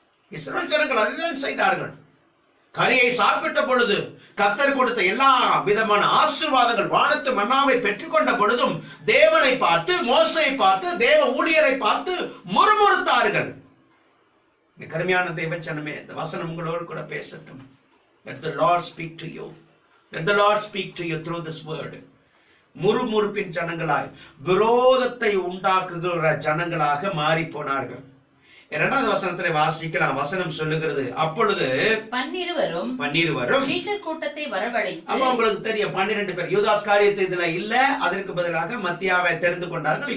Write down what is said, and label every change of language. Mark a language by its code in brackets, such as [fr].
[ta] இஸ்ரவேல் ஜனங்கள் அதுதான் செய்தார்கள். கனியை சாப்பிட்ட பொழுது, கர்த்தர் கொடுத்த எல்லா விதமான ஆசீர்வாதங்கள், வானத்து மன்னாவை பெற்றுக்கொண்ட பொழுதும் தேவனை பார்த்து, மோசேயை பார்த்து, தேவ ஊழியரை பார்த்து முறுமுறுத்தார்கள். கருமையான தேவச்சனமே, இந்த வசனம் உங்களோடு கூட பேசட்டும். [en] Let the Lord speak to you. Let the Lord speak to you through this word. [ta] முறுமுறுப்பின் ஜனங்களாய், விரோதத்தை உண்டாக்குகிற ஜனங்களாக மாறி போனார்கள். 2வது வசனத்திலே வாசிக்கலாம். வசனம் சொல்லுகிறது, அப்பொழுது 12 சீஷர் கூட்டத்தை வரவழைத்து, அப்ப உங்களுக்கு தெரியும் 12 பேர். யூதாஸ் காரியத்தை இதுல இல்ல, அதற்கு பதிலாக மத்தியாவை தெரிந்து கொண்டார்கள்.